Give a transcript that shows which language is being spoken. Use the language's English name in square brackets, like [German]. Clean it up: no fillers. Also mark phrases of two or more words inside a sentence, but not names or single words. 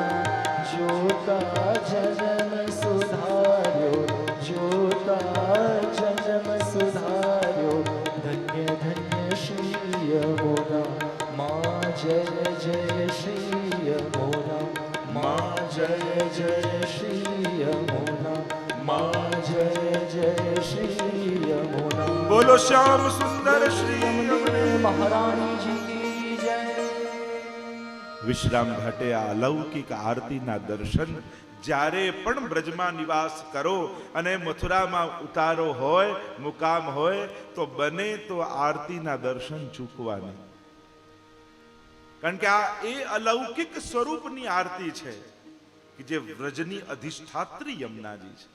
[Hindi] जोता जन्म सुधार्यो जोता जन्म सुधार्यो धन्य धन्य श्री यमुना माँ जय जय श्री यमुना माँ जय जय श्री यमुना माँ जय जय श्री यमुना। बोलो श्याम सुंदर श्री यमुने महारानी जी की जय। [Gujarati] વિશ્રામ ઘાટે આ અલૌકિક આરતીના દર્શન જ્યારે પણ બ્રજમાં નિવાસ કરો અને મથુરામાં ઉતારો હોય મુકામ હોય તો બને તો આરતીના દર્શન ચૂકવા નહીં, કારણ કે આ એ અલૌકિક સ્વરૂપની આરતી છે કે જે વ્રજની અધિષ્ઠાત્રી યમુનાજી છે.